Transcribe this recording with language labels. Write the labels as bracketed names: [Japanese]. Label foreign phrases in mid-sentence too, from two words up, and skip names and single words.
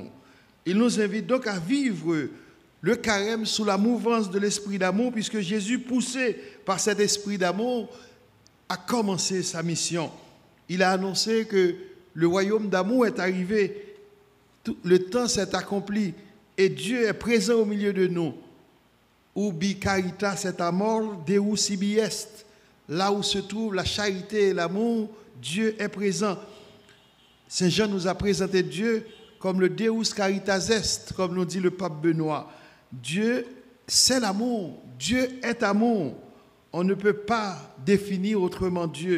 [French] Il nous invite donc à vivre le carême sous la mouvance de l'esprit d'amour, puisque Jésus, poussé par cet esprit d'amour, a commencé sa mission. Il a annoncé que le royaume d'amour est arrivé, le temps s'est accompli et Dieu est présent au milieu de nous. [Latin] Ubi caritas et amor, Deus ibi est. [French] Là où se trouve la charité et l'amour, Dieu est présent. Saint Jean nous a présenté Dieu comme le [Latin] Deus caritas est, [French] comme nous dit le pape Benoît. Dieu, c'est l'amour. Dieu est amour. On ne peut pas définir autrement Dieu.